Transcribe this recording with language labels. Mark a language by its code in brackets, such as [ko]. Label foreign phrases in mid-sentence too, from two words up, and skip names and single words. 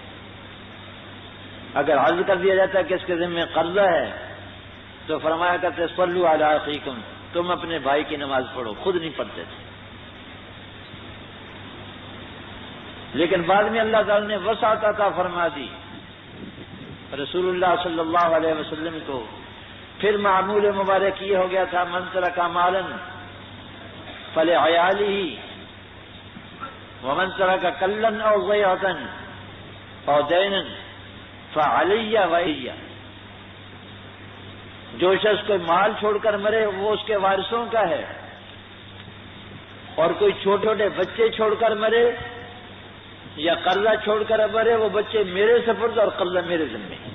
[ur] اگر عرض کر دیا جاتا کہ اس کے ذمے قرضہ ہے تو فرمایا کرتے [ar] صلوا علی اخیکم، [ur] تم اپنے بھائی کی نماز پڑھو، خود نہیں پڑھتے تھے. لیکن بعد میں اللہ تعالی نے وسعت عطا فرما دی رسول اللہ [ar] صلی اللہ علیہ وسلم [ur] کو. پھر معمول مبارک یہ ہو گیا تھا [ar] من ترک مالا فلعیالہ ومن ترک کلا او ضیعۃ او دینا فعلی وعلی. [ur] جو شخص کوئی مال چھوڑ کر مرے وہ اس کے وارثوں کا ہے، اور کوئی چھوٹے چھوٹے بچے چھوڑ کر مرے یا قرضہ چھوڑ کر مرے وہ بچے میرے سپرد اور قرضہ میرے ذمے.